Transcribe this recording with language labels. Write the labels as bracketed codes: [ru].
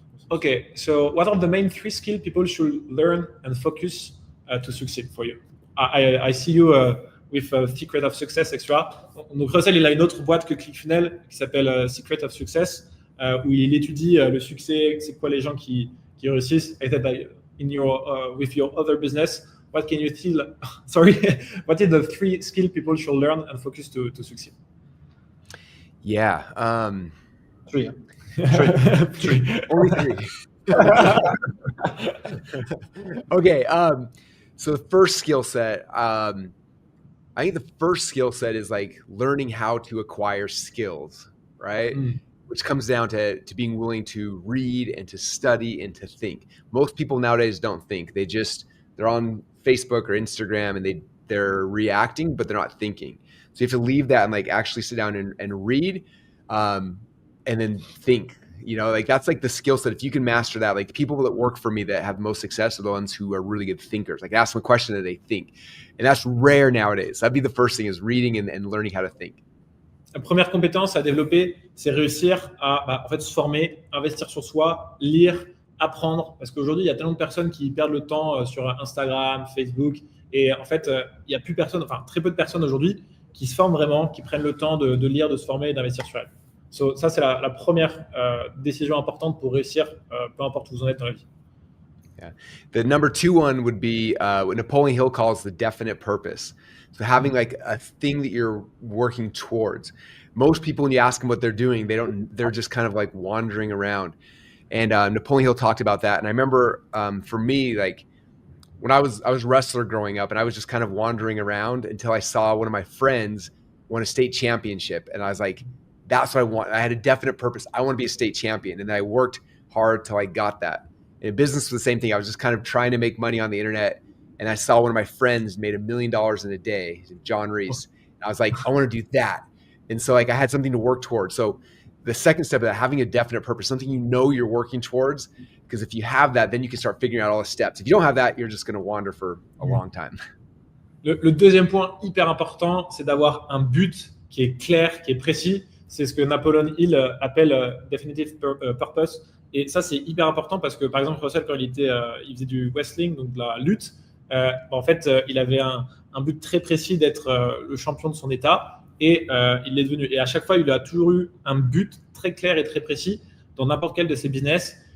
[en] Okay, so what are the main 3 skills people should learn and focus to succeed for you? I see you with Secret of Success, etc. [fr] Donc Russell, il a une autre boîte que ClickFunnels qui s'appelle Secret of Success, où il étudie le succès, c'est quoi les gens qui réussissent. [en] I said in your with your other business, what can you tell? Sorry, what is the 3 skills people should learn and focus to succeed? Yeah, 3. 3. Only 3. Okay. So the first skill set, I think the first skill set is like learning how to acquire skills, right? Which comes down to being willing to read and to study and to think. Most people nowadays don't think. They're on Facebook or Instagram and they're reacting, but they're not thinking. So you have to leave that and like actually sit down and read and then think. Like that's like the skill set. If you can master that, like the people that work for me that have most success are the ones who are really good thinkers. Like ask them a question and they think. And that's rare nowadays. That'd be the first thing is reading and learning how to think. [fr] La première compétence à développer, c'est réussir à en fait, se former, investir sur soi, lire, apprendre. Parce qu'aujourd'hui, il y a tellement de personnes qui perdent le temps sur Instagram, Facebook. Et en fait, il n'y a plus personne, enfin très peu de personnes aujourd'hui qui se forment vraiment, qui prennent le temps de lire, de se former et d'investir sur elles. So, ça, c'est la première décision importante pour réussir, peu importe où vous en êtes dans la vie. [en] Yeah. The number 2 one would be what Napoleon Hill calls the definite purpose. So having like a thing that you're working towards. Most people, when you ask them what they're doing, they're just kind of like wandering around. And Napoleon Hill talked about that. And I remember for me, like when I was a wrestler growing up and I was just kind of wandering around until I saw one of my friends won a state championship. And I was like, that's what I want. I had a definite purpose. I want to be a state champion. And I worked hard till I got that. In business was the same thing. I was just kind of trying to make money on the internet. And I saw one of my friends made $1 million in a day, John Reese. And I was like, I want to do that. And so like I had something to work towards. So the second step of that, having a definite purpose, something you're working towards, because if you have that, then you can start figuring out all the steps. If you don't have that, you're just going to wander for a long time. [fr] Le deuxième point hyper important, c'est d'avoir un but qui est clair, qui est précis. C'est ce que Napoleon Hill appelle definitive purpose. Et ça, c'est hyper important parce que, par exemple, Russell, quand il faisait du wrestling, donc de la lutte, en fait, il avait un but très précis d'être le champion de son état et il l'est devenu. Et à chaque fois, il a toujours eu un but très clair et très précis dans n'importe quel de ses business.